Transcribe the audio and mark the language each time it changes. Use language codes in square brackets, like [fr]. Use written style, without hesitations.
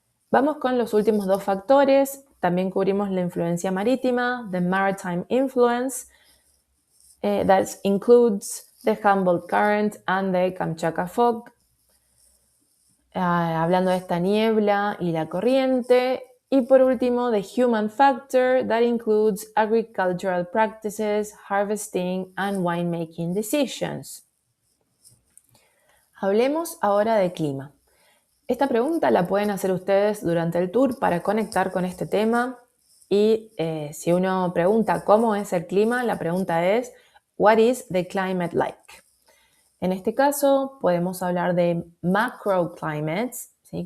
[es] Vamos con los últimos dos factores. También cubrimos la influencia marítima, [en] the maritime influence, that includes the Humboldt Current and the Kamchatka Fog. [es] Hablando de esta niebla y la corriente. Y por último, [en] the human factor, that includes agricultural practices, harvesting and winemaking decisions. [es] Hablemos ahora de clima. Esta pregunta la pueden hacer ustedes durante el tour para conectar con este tema. Y si uno pregunta cómo es el clima, la pregunta es, [en] what is the climate like? [es] En este caso podemos hablar de macroclimates, ¿sí?